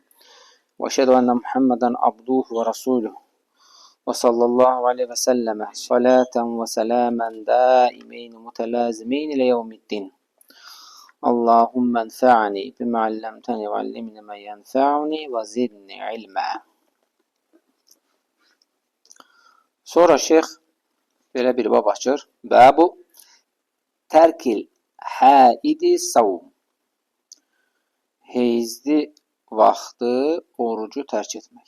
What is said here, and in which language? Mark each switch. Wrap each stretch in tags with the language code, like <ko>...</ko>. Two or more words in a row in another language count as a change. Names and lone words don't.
<ar>وأشهد أن محمدا عبده ورسوله. وصلى الله عليه وسلم صلاة وسلاما دائمين متلازمين إلى يوم الدين. اللهم انفعني بما علمتني وعلمني ما ينفعني وزدني علما.</ar> <az>Sonra şeyh belə bir bab açır.</az> <ar>باب ترك الحائض الصوم.</ar> <az>Heyzli vaxtı orucu tərk etmək.</az>